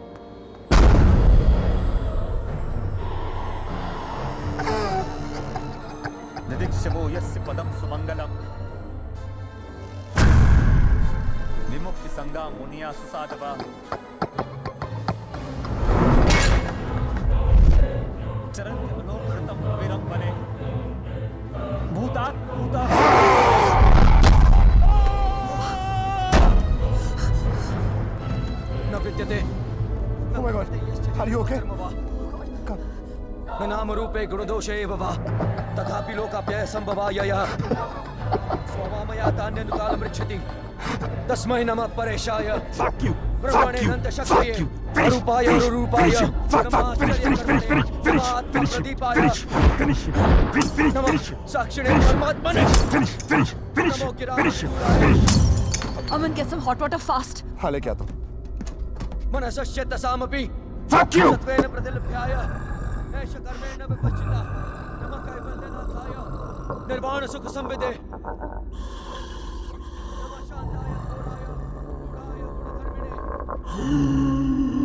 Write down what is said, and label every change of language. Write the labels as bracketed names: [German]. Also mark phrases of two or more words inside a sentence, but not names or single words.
[Sanskrit] निदिक्षवो यस्य पदं सुमंगलम् विमुक्ति संगा मुनिया सुसाधवा चरन्ति मनोकृतं विरंबने भूतात् भूता न विद्यते। [English] Oh my God, are you okay? [Sanskrit] न नामरूपे गुणदोषे एव वा तथापि लोकाप्यय संभवायः स्ववामया तान्यनुकालमृच्छति तस्मै नमः परेशाय। [English] Fuck you! Fuck you! Fuck you! Finish! Finish! Finish him! Fuck! Fuck! Finish! Finish! Finish! Finish! Finish! Finish! Finish! Finish! Finish! Finish! [Sanskrit] साक्षिणे परमात्मने [English] Finish! Finish! Finish! Finish! Finish! Aman, get some hot water fast. [Hindi] हाँ लेके आता हूँ. [Sanskrit] मनसश्चेत सामपि [English] Fuck you! [Sanskrit] सत्वेन प्रतिलभ्याय एष कर्मेण विपश्चिता नमः कैवल्यनाथाय निर्वाण सुख संविदे नमः शांताय घोराय गूढ़ाय गुणधर्मिणे